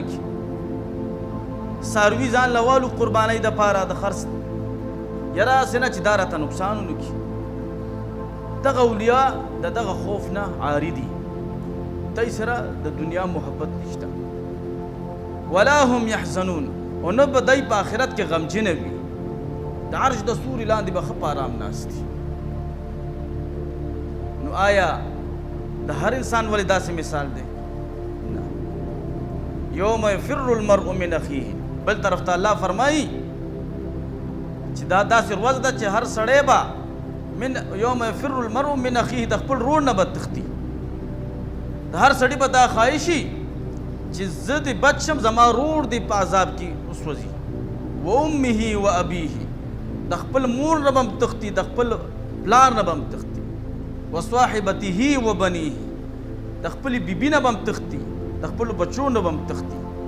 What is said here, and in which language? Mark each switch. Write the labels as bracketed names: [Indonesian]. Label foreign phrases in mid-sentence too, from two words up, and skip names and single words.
[Pashto] کړي څاروي ځان له والو قربانۍ دپاره د خرڅ یاره هسې نه چې دا راته نقصان ونه کړي دغه اولیا د دغه خوف نه عاري دي دی سره د دنیا محبت نشته [Arabic] ولا هم یحزنون [Pashto] او نه به دی په آخرت کې غمجنه وي د عرش د سوري لاندې به ښه په ارام ناست دي نو آیا د هر انسان ولې داسې مثال دی نه [Arabic] یوم یفر المرء من اخیه [Pashto] بل طرف ته الله فرمایي چې دا داسې ورځ ده چې هر سړی به [Arabic] من یوم یفر المرء من اخیه [Pashto] د خپل ورور نه به تښتي د هر سړي به دا خواهشي چې زه دې بچ شم زما ورور دې په عذاب کې وسوځي [Arabic] و امه و ابیه [Pashto] د خپل مور نه به هم تښتي د خپل پلار نه به هم تښتي [Arabic] و صاحبته و بنیه [Pashto] د خپلې بیبي نه به هم تښتي د خپلو بچو نه به هم تښتي